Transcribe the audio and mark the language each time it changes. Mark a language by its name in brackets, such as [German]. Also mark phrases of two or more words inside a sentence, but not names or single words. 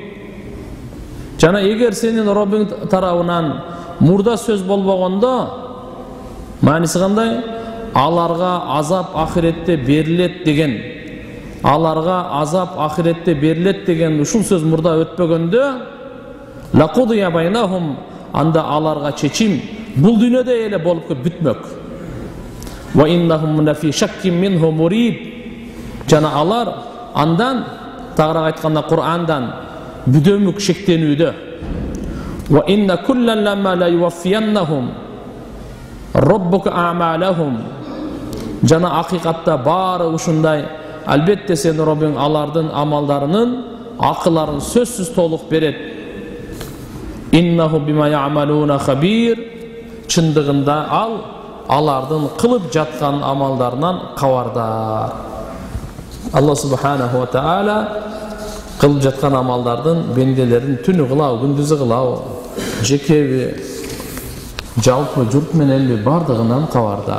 [Kyrgyz] Жана эгер сенин Роббиң тарабынан мурда сөз болбогондо, мааниси кандай? Аларга азап ахиретте берилет деген. Аларга азап ахиретте берилет деген ушул сөз мурда өтпөгөндө, [Arabic] لقضي بينهم, [Kyrgyz] анда аларга чечим бул дүйнөдө эле болуп бүтмөк. [Arabic] "وإنهم لفي شك منه مريب". [Kyrgyz] Жана алар андан, тагыраак айтканда Кур'андан бүдөмүк шектенүүдө. [Arabic] "وإن كلا لما ليوفينهم ربك أعمالهم". [Kyrgyz] Жана акыйкатта баары ушундай. Албетте сен Роббиң алардын амалдарынын акыларын сөзсүз толук берет. [Arabic] "إنه بما يعملون خبير". [Kyrgyz] Чындыгында ал алардын кылып жаткан амалдарынан кабардар. Алла [Arabic] سبحانه وتعالى [Kyrgyz] кылып жаткан амалдардын бенделерин түнү кылабы, күндүзү кылабы, жекеби, жалпы журт мененби бардыгынан кабардар.